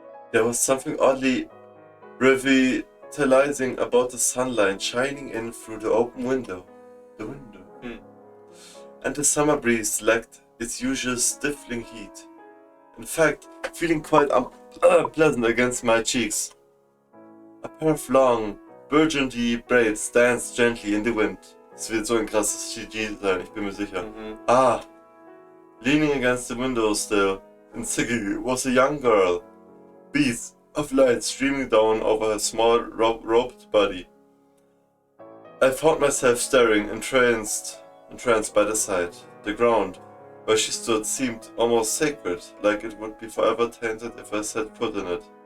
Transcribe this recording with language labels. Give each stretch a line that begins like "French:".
English: There was something oddly revitalizing about the sunlight shining in through the open window. And the summer breeze lacked its usual stifling heat. In fact, feeling quite unpleasant against my cheeks. A pair of long, burgundy braids danced gently in the wind.
German: Es wird so ein krasses CG sein, ich bin mir sicher.
English: Leaning against the window still, in Siggy was a young girl. Beads of light streaming down over her small, robed body. I found myself staring, entranced by the sight. The ground where she stood seemed almost sacred, like it would be forever tainted if I set foot in it.